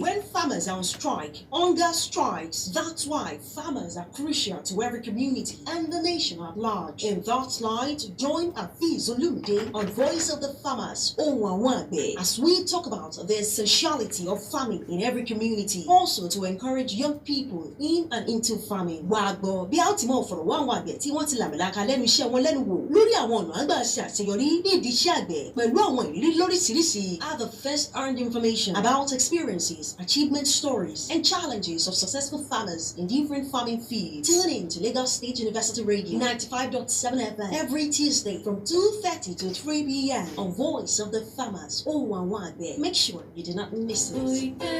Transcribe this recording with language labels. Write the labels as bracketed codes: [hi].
[en] When farmers are on strike, hunger strikes. That's why farmers are crucial to every community and the nation at large. In that light, join Afiz Olumide on Voice of the Farmers, Ohùn Àwọn Àgbẹ̀, as we talk about the essentiality of farming in every community. Also to encourage young people in and into farming. [yo] Wàá gbọ́ bí a ó ti mọ̀ fọ̀rọ̀ wá àwọn àgbẹ̀ tí wọ́n ti làmìlaka lẹ́nu iṣẹ́ wọn lẹ́nu wò lórí àwọn ọ̀nà àgbà ṣe àṣeyọrí nídìí iṣẹ́ àgbẹ̀ pẹ̀lú àwọn ìrírí lóríṣiríṣi. [en] Are the first-hand information about experiences, achievement stories, and challenges of successful farmers in different farming fields. Tune in to Lagos State University Radio 95.7 FM every Tuesday from 2:30 to 3 p.m. on Voice of the Farmers, Ohùn Àwọn Àgbẹ̀. Make sure you do not miss it.